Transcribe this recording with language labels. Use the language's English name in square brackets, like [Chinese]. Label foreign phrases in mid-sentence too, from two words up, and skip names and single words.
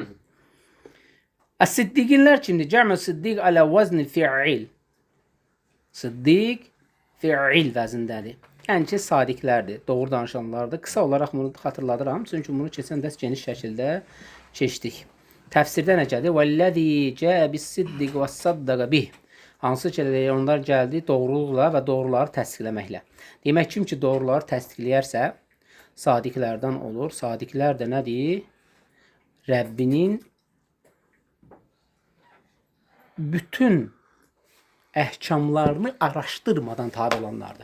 [Azerbaijani] Əs-siddiqinlər kimdir? [Arabic] جمع صديق على وزن فعيل. [Azerbaijani] Siddiq fi'il vəzindədir. Yəni ki, sadiqlərdir, doğru danışanlardır. Qısa olaraq bunu xatırladıram. Çünki bunu keçən dərs geniş şəkildə keçdik. Təfsirdə necədir? [Arabic] وَالَّذِي جَاءَ بِالصِّدِّقِ وَالصَّدَّقَ بِهِ [Azerbaijani] Hansı ki onlar gəldi doğruluqla və doğruları təsdiqləməklə. Demək kim ki doğruları təsdiqləyərsə, sadiqlərdən olur. Sadiqlər də nədir? Rəbbinin bütün əhkamlarını araşdırmadan tabi olanlardır.